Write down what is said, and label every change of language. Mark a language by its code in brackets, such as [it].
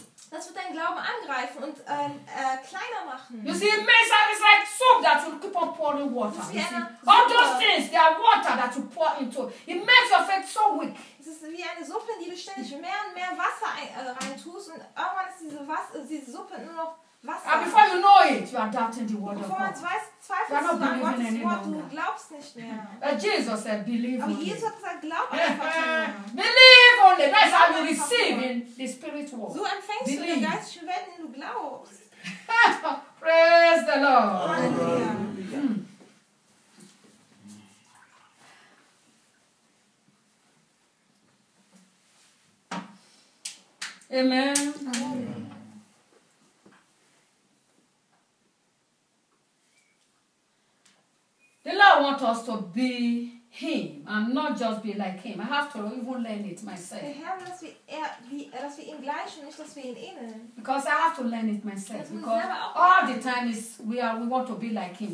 [de] Das wird dein Glauben angreifen und kleiner machen. [en] You see, Messiah is like soap that will keep on pouring water. You see, all those things, they are water that you pour into. It makes your faith so weak. [de] Es ist wie eine Suppe, in die du ständig mehr und mehr Wasser reintust. Und irgendwann ist diese Suppe nur noch Wasser. [en] And before you know it, you are doubting the word of God. [de] Bevor man es weiß, zweifelst du an Gottes Wort. Du glaubst nicht mehr. [en] But Jesus said, believe [de] only. Aber Jesus hat gesagt, glaub einfach nur. [en] Believe only. That's how you receive in the spirit world. [de] So empfängst du den geistlichen Welt, den du glaubst. [en] Praise the Lord. [de] Halleluja. Amen. Amen. [en] The Lord wants us to be Him and not just be like Him. I have to even learn it myself. [de] Der Herr will, dass wir ihm gleichen und nicht, dass wir ihn ähneln. [en] Because I have to learn it myself. Because all the time is we want to be like Him.